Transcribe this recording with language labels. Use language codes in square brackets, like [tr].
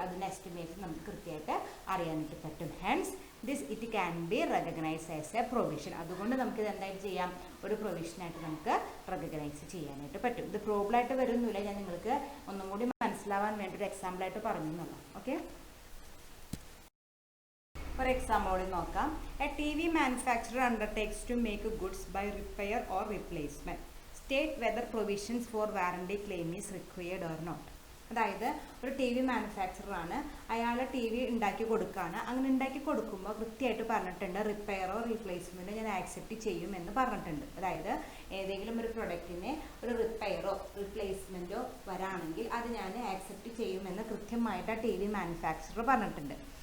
[ml] അതിൻ്റെ എസ്റ്റിമേറ്റ്സ് നമുക്ക് കൃത്യമായിട്ട് അറിയാനായിട്ട് പറ്റും. [en] Hence it can be recognised as a provision. [ml] അതുകൊണ്ട് നമുക്ക് ഇത് എന്തായിട്ട് ചെയ്യാം, ഒരു പ്രൊവിഷനായിട്ട് നമുക്ക് റെക്കഗ്നൈസ് ചെയ്യാനായിട്ട് പറ്റും. ഇത് പ്രോബ്ലമായിട്ട് വരുന്നില്ല, ഞാൻ നിങ്ങൾക്ക് ഒന്നും കൂടി മനസ്സിലാവാൻ വേണ്ടി ഒരു എക്സാമ്പിളായിട്ട് പറഞ്ഞു എന്നുള്ളൂ. ഓക്കെ, ഒരു എക്സാമ്പിൾ നോക്കാം. [en] A TV manufacturer undertakes to make goods by repair or replacement. State whether provisions for warranty claim is required or not. [ml] അതായത് ഒരു TV മാനുഫാക്ചറർ ആണ്, അയാൾ TV ഉണ്ടാക്കി കൊടുക്കുകയാണ്. അങ്ങനെ ഉണ്ടാക്കി കൊടുക്കുമ്പോൾ കൃത്യമായിട്ട് പറഞ്ഞിട്ടുണ്ട്, റിപ്പയറോ റീപ്ലേസ്മെൻറ്റോ ഞാൻ ആക്സെപ്റ്റ് ചെയ്യുമെന്ന് പറഞ്ഞിട്ടുണ്ട്. അതായത് ഏതെങ്കിലും ഒരു പ്രൊഡക്റ്റിന് ഒരു റിപ്പയറോ റീപ്ലേസ്മെൻറ്റോ വരാണെങ്കിൽ അത് ഞാൻ ആക്സെപ്റ്റ് ചെയ്യുമെന്ന് കൃത്യമായിട്ട് ആ TV മാനുഫാക്ചറർ പറഞ്ഞിട്ടുണ്ട്.